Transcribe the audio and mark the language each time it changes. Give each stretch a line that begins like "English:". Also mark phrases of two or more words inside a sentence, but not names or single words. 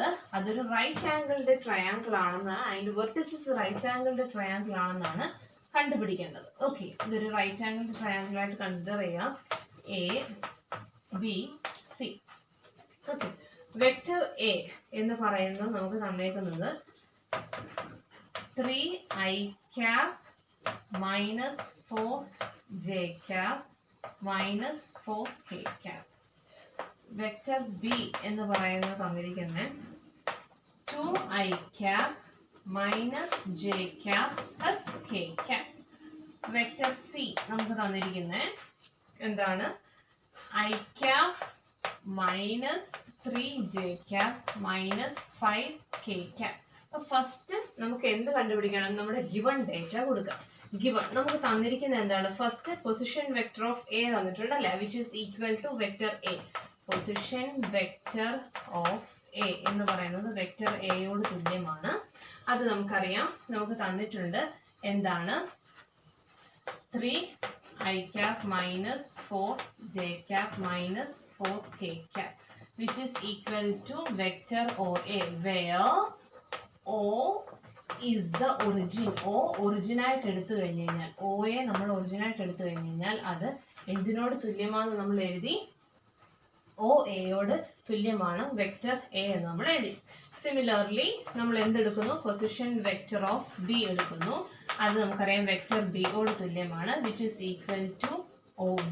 Malayalam: അതൊരു
English: right angled triangle
Malayalam: ആണെന്നാണ്, അതിന്റെ വെർട്ടിസസ്
English: right angled triangle
Malayalam: ആണെന്നാണ് കണ്ടുപിടിക്കേണ്ടത്. ഓക്കെ. ഇതൊരു
English: right angled triangle
Malayalam: ആയിട്ട് കൺസിഡർ ചെയ്യാം.
English: A B C. Okay. vector A
Malayalam: എന്ന് പറയുന്നത് നമുക്ക് തന്നേക്കുന്നത്
English: 3i cap minus 4j cap minus 4k cap. vector B
Malayalam: എന്ന് പറയുന്നത് തന്നിരിക്കുന്നത്
English: 2i cap minus j cap plus k cap. vector C
Malayalam: നമുക്ക് തന്നിരിക്കുന്നത് എന്താണ്?
English: i cap minus 3j cap minus 5k cap.
Malayalam: അപ്പൊ ഫസ്റ്റ് നമുക്ക് എന്ത് കണ്ടുപിടിക്കണം? നമ്മുടെ
English: given data
Malayalam: കൊടുക്കാം. ഗിവൺ നമുക്ക് തന്നിരിക്കുന്നത് എന്താണ്?
English: first position vector of A
Malayalam: തന്നിട്ടുണ്ട് അല്ലെ,
English: which is equal to vector A. position vector of A
Malayalam: എന്ന് പറയുന്നത് വെക്ടർ എയോട് തുല്യമാണ്. അത് നമുക്കറിയാം. നമുക്ക് തന്നിട്ടുണ്ട് എന്താണ്?
English: 3i cap minus 4j cap minus 4k cap which is equal to vector OA where O is the origin.
Malayalam: O origin ആയിട്ട് എടുത്തു കഴിഞ്ഞു കഴിഞ്ഞാൽ, OA നമ്മൾ origin ആയിട്ട് എടുത്തു കഴിഞ്ഞു കഴിഞ്ഞാൽ അത് എന്തിനോട് തുല്യമാണെന്ന് നമ്മൾ എഴുതി? OAയോട് തുല്യമാണ്
English: vector A
Malayalam: എന്ന് നമ്മൾ എഴുതി. സിമിലർലി നമ്മൾ എന്തെടുക്കുന്നു?
English: position vector of B
Malayalam: എടുക്കുന്നു. അത് നമുക്കറിയാം വെക്ടർ ബിയോട് തുല്യമാണ്,
English: which is equal to OB.